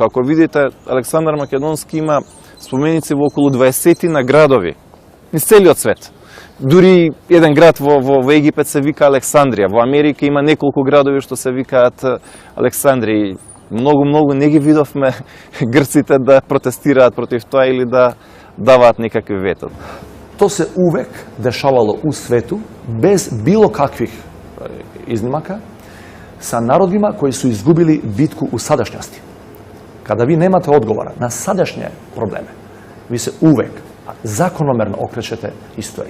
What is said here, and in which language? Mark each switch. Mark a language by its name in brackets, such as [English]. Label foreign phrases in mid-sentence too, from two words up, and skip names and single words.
[Macedonian] Ако видите, Александар Македонски има споменици во околу 20 на градови низ целиот свет. Дури еден град во Египет се вика Александрија, во Америка има неколку градови што се викаат Александрија. Многу не ги видовме грците да протестираат против тоа или да даваат некакви ветот. [Serbian] To se uvek dešavalo u svetu, bez bilo kakvih iznimaka, sa narodima koji su izgubili bitku u sadašnjosti. Kada vi nemate odgovora na sadašnje probleme, vi se uvek zakonomerno okrećete istoriji.